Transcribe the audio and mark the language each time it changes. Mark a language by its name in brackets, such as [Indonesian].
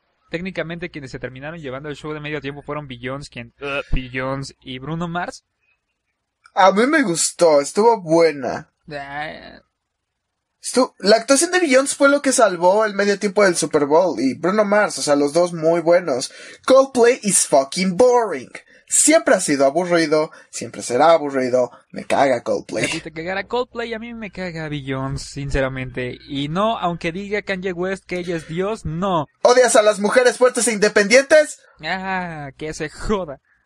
[Spanish] Técnicamente quienes se terminaron llevando el show de medio tiempo fueron Beyoncé y Bruno Mars. A mí me gustó, estuvo buena. La actuación de Beyoncé fue lo que salvó el medio tiempo del Super Bowl y Bruno Mars, o sea, los dos muy buenos. [English] Coldplay is fucking boring. [Spanish] Siempre ha sido aburrido, siempre será aburrido. Me caga Coldplay. Si te cagara Coldplay, a mí me caga Beyoncé, sinceramente. Y no, aunque diga Kanye West que ella es Dios, no. ¿Odias a las mujeres fuertes e independientes? ¡Ah, que se joda!